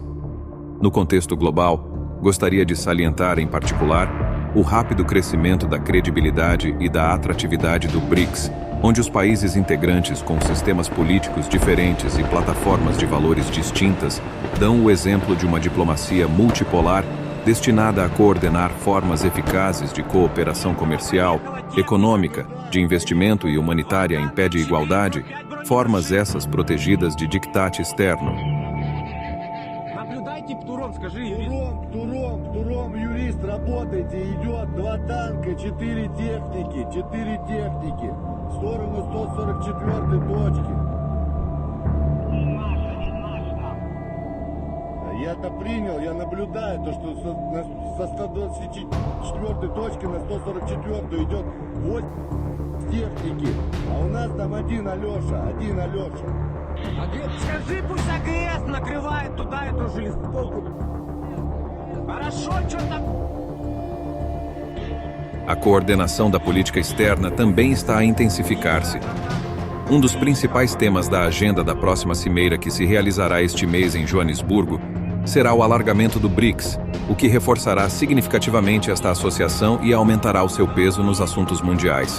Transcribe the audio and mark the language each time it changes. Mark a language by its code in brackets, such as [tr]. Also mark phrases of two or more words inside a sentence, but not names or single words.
[pt] No contexto global, gostaria de salientar, em particular, o rápido crescimento da credibilidade e da atratividade do BRICS, onde os países integrantes com sistemas políticos diferentes e plataformas de valores distintas dão o exemplo de uma diplomacia multipolar destinada a coordenar formas eficazes de cooperação comercial, econômica, de investimento e humanitária em pé de igualdade, formas essas protegidas de diktat externo. [ru] Туром, юрист, работайте, идет 2 танка, 4 техники, в сторону 144 точки. Я-то принял, я наблюдаю, то, что со 124 точки на 144 идет 8 техники, а у нас там один Алеша. Скажи, пусть АГС накрывает туда эту же листовку. Хорошо, что там... [pt] A coordenação da política externa também está a intensificar-se. Um dos principais temas da agenda da próxima cimeira que se realizará este mês em Joanesburgo será o alargamento do BRICS, o que reforçará significativamente esta associação e aumentará o seu peso nos assuntos mundiais.